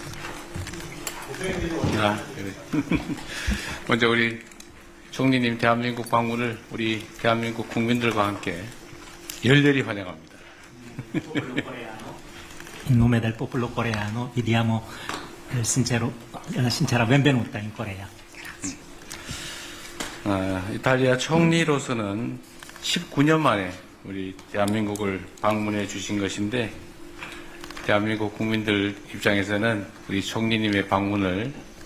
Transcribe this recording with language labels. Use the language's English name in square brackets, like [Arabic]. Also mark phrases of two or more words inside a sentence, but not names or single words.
[Korean] 그래. 먼저 우리 총리님 대한민국 방문을 우리 대한민국 국민들과 함께 열렬히 환영합니다. [Italian] In nome del popolo coreano vi diamo la sincera benvenuta in Corea. [Korean] 이탈리아 총리로서는 19년 만에 우리 대한민국을 방문해 주신 것인데 대한민국 국민들 입장에서는 우리 총리님의 방문을